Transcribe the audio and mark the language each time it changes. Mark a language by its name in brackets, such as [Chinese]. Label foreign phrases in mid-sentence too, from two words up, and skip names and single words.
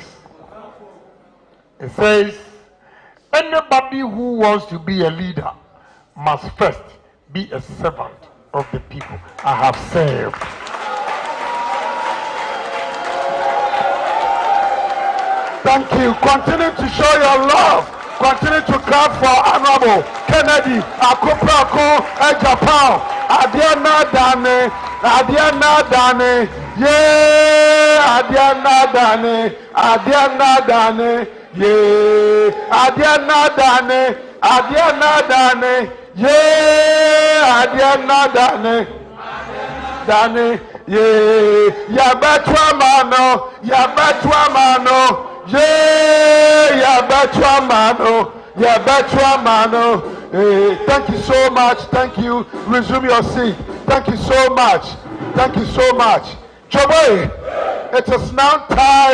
[English] It says, anybody who wants to be a leader must first be a servant of the people. I have served. Thank you. Continue to show your love. Continue to clap for Honorable Kennedy Akupako Agyapong. [Akan] Adiana Dane. Adiana Dane. Yeah. Adiana Dane. Adiana Dane. Yeah. Adiana Dane. Adiana Dane. Yeah. Adiana Dane. Dane. Yeah. Yabatwa mano. Yabatwa mano. Yeah, mano. [English] Hey, thank you so much. Thank you. Resume your seat. Thank you so much. Thank you so much. Choboy, it is now time.